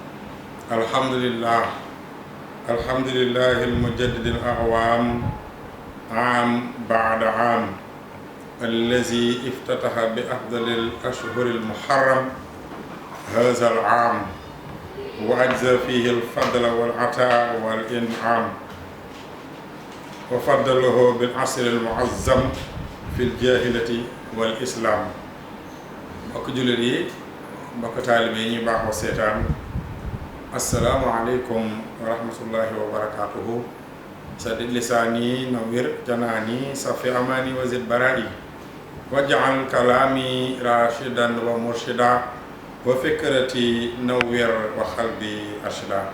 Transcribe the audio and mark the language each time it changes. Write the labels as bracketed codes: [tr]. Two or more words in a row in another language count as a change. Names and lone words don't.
[ar] الحمد لله المجدد الأعوام عام بعد عام الذي افتتح بأفضل الأشهر المحرم هذا العام وأجزى فيه الفضل والعطاء والإنعام وفضله بالعصر المعظم في الجاهلة والإسلام. [wo] mbokk jullit yi mbokk taalibe yi ñu baaxoo seetaan [ar] السلام عليكم ورحمة الله وبركاته. سدد لساني نور جناني صف أماني وزد برائي واجعل كلامي راشدا ومرشدا وفكرتي نور وقلبي أرشدا.